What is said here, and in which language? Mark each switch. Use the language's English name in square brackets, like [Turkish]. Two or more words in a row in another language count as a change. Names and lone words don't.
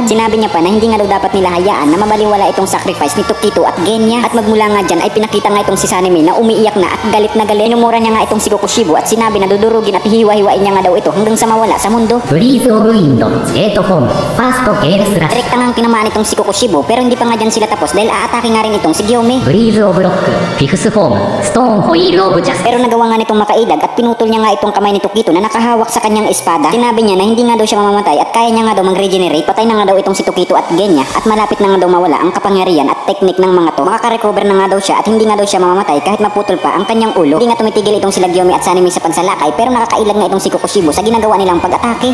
[Filipino] Sinabi niya pa na hindi nga daw dapat nila hayaan na mabaliwala itong sacrifice ni Tokito at Genya at magmula nga dyan ay pinakita nga itong si Sanime na umiiyak na at galit na galit. Inumura niya nga itong si Kokushibo at sinabi na dudurugin at hiwa-hiwain niya nga daw ito hanggang sa mawala sa mundo. [English] Breeze of Wind, Skate Form, Fast Gale Slash. [Filipino] Direkta ngang tinamaan itong si Kokushibo pero hindi pa nga dyan sila tapos dahil aatake nga rin itong si Gyome. atake. [English] Breeze of Rock, Fifth Form, Stone Wheel of Justice. [Filipino] Pero nagawa nga nitong makailag at pinutol niya nga itong kamay ni Tokito na nakahawak sa kanyang espada. Sinabi niya na hindi nga daw siya mamamatay at kaya niya nga daw mag-regenerate. Patay na nga daw itong si Tokito at Genya at malapit na nga daw mawala ang kapangyarihan at teknik ng mga to. Makaka-recover na nga daw siya at hindi nga daw siya mamamatay kahit maputol pa ang kanyang ulo. Hindi nga tumitigil itong sila Gyome at Sanemi sa pagsalakay pero nakakailag nga itong si Kokushibo sa ginagawa nilang pag-atake.